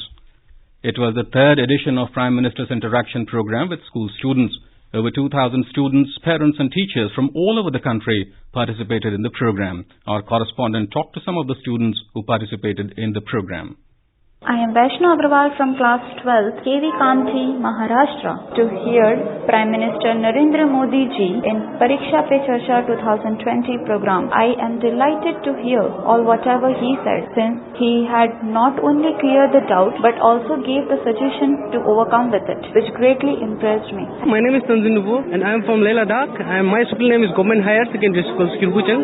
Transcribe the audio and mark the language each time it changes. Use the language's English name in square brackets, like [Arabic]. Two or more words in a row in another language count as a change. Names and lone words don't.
[English] It was the 3rd edition of Prime Minister's Interaction Program with school students. Over 2,000 students, parents and teachers from all over the country participated in the program. Our correspondent talked to some of the students who participated in the program. I am Vaishnav Agrawal from class 12, KV Kanti, Maharashtra, to hear Prime Minister Narendra Modi ji in Pariksha Pe Charcha 2020 program. I am delighted to hear all whatever he said, since he had not only cleared the doubt but also gave the suggestion to overcome with it, which greatly impressed me. My name is Tanzin Nubu and I am from Leh Ladakh and my school name is Government Higher Secondary School, Skirbuchang.